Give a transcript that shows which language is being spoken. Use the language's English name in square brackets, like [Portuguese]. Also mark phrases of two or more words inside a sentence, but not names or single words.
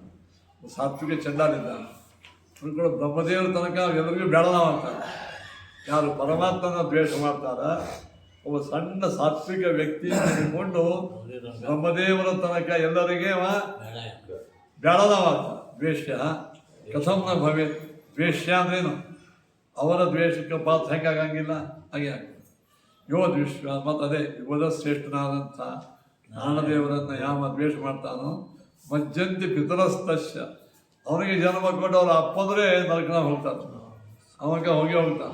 [Kannada] ಸಾತ್ವಿಕ ಚಂಡಾಲಿದ್ದ ಹಿಡ್ಕೊಂಡು ಬ್ರಹ್ಮದೇವರ ತನಕ ಎಲ್ಲರಿಗೂ ಬೆಳನ ಮಾಡ್ತಾನೆ. ಯಾರು ಪರಮಾತ್ಮನ ದ್ವೇಷ ಮಾಡ್ತಾರ ಒಬ್ಬ ಸಣ್ಣ ಸಾತ್ವಿಕ ವ್ಯಕ್ತಿ ಹಿಡ್ಕೊಂಡು ಬ್ರಹ್ಮದೇವರ ತನಕ ಎಲ್ಲರಿಗೆ ಅವ ಬೆಳನವಾಗ್ತಾನೆ. [Sanskrit] ದ್ವೇಷ್ಯ ಕಥಂ ನ ಭವೇತ್. [Kannada] ದ್ವೇಷ್ಯ ಅಂದ್ರೇನು? ಅವರ ದ್ವೇಷಕ್ಕೆ ಪಾತ್ರ ಹೆಂಗಾಗಂಗಿಲ್ಲ ಹಾಗೆ ಆಗ್ತದೆ. ಯೋ ದ್ವೇಷ ಮತ್ತು ಅದೇ ಯುಗದ ಶ್ರೇಷ್ಠನಾದಂಥ ನಾನದೇವರನ್ನು ಯಾವ ದ್ವೇಷ ಮಾಡ್ತಾನೋ [Sanskrit] ಮಜ್ಜಂತಿ ಪಿತರಸ್ತಸ್ಯ, [Kannada] ಅವನಿಗೆ ಜನ್ಮ ಕೊಟ್ಟು ಅವ್ರ ಅಪ್ಪಂದ್ರೆ ನರಕನ ಹೋಗ್ತಾನೆ, ಅವಾಗ ಹೋಗ್ತಾನೆ.